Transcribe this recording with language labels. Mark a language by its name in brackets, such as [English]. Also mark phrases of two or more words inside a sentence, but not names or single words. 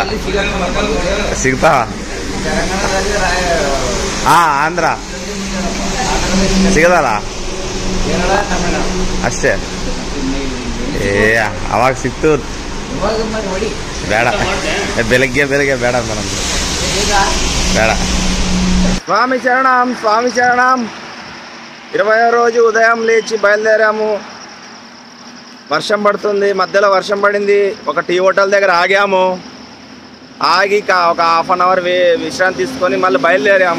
[Kannada] ಸಿಗ್ತಾವ? ಹಾಂ, ಆಂಧ್ರ ಸಿಗದಲ್ಲ ಅಷ್ಟೇ. ಅವಾಗ ಸಿಕ್ತು. ಬೇಡ, ಬೆಳಗ್ಗೆ ಬೇಡ ಮೇಡಮ್, ಬೇಡ. [Telugu] స్వామి శరణం స్వామి శరణం. 20వ రోజు ఉదయం లేచి బయలుదేరాము. వర్షం పడుతుంది, మధ్యలో వర్షం పడింది. ఒక టీ హోటల్ దగ్గర ఆగాము. ఆగి ఒక [English] ½ an hour [Telugu] విశ్రాంతి తీసుకొని మళ్ళీ బయలుదేరాము.